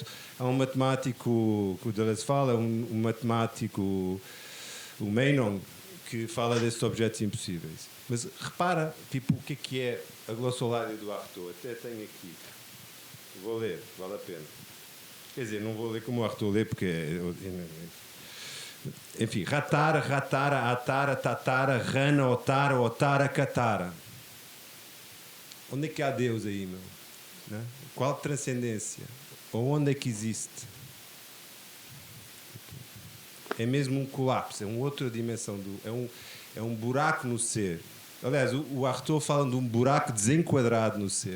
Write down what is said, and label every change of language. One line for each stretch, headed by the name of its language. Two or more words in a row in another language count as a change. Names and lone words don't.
Portuguese: Há um matemático que o Deleuze fala, um matemático, o Meinong, que fala desses objetos impossíveis. Mas repara, tipo, o que é a glossolária do Artaud? Até tenho aqui. Vou ler, vale a pena. Quer dizer, não vou ler como o Artaud lê, porque enfim, ratara, ratara, atara, tatara, rana, otara, otara, catara. Onde é que há Deus aí, meu? Né? Qual transcendência? Ou onde é que existe? É mesmo um colapso, é uma outra dimensão, é um buraco no ser. Aliás, o Artaud fala de um buraco desenquadrado no ser.